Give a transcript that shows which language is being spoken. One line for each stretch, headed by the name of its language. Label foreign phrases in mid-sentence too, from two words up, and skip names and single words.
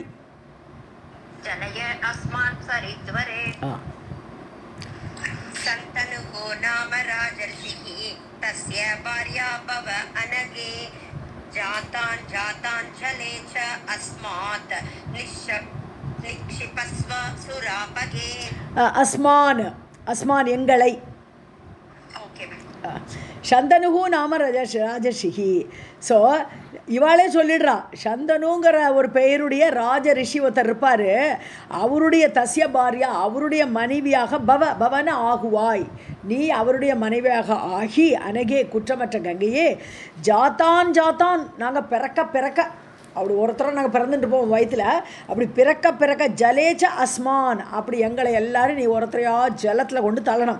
Sanskrit: जनय अस्मात् सरिद्वरे शन्तनुः नाम राजर्षिः तस्य भार्या भव अनगे जातान् जले च अस्मात् निक्षिपस्व सुरापगे अस्मान् எங்களை. शन्तनुः नाम राजर्षिः.
Tamil: ஸோ இவாளே சொல்லிடுறா, சந்தனுங்கிற ஒரு பெயருடைய ராஜ ரிஷி ஒருத்தர் இருப்பார், அவருடைய
Sanskrit: तस्य भार्या
Tamil: அவருடைய மனைவியாக பவன ஆகுவாய், நீ அவருடைய மனைவியாக ஆகி அனகே குற்றமற்ற கங்கையே ஜாத்தான் நாங்கள் பிறக்க அப்படி ஒருத்தரும் நாங்கள் பிறந்துட்டு போவோம் வயிற்றில், அப்படி பிறக்க
Sanskrit: जले च अस्मान्
Tamil: அப்படி எங்களை எல்லாரும் நீ ஒருத்தரையா ஜலத்தில் கொண்டு தள்ளணும்.